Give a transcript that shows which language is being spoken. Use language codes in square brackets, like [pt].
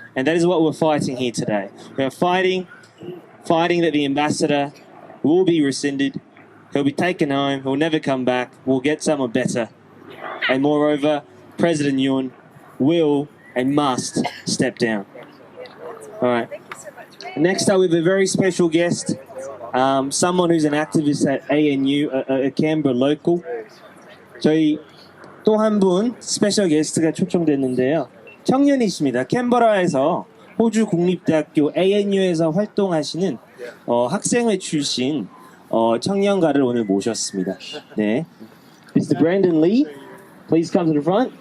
[en] And that is what we're fighting here today. We're fighting that the ambassador will be rescinded, he'll be taken home, he'll never come back, we'll get someone better. And moreover, President Yoon will and must step down. All right. Next up, we have a very special guest, someone who's an activist at ANU, a Canberra local. [ko] 저희 또 한 분 스페셜 게스트가 초청됐는데요. 청년이십니다. 캔버라에서 호주 국립대학교 ANU에서 활동하시는 학생회 출신 청년가를 오늘 모셨습니다. [en] 네, Mr. Brandon Lee, please come to the front.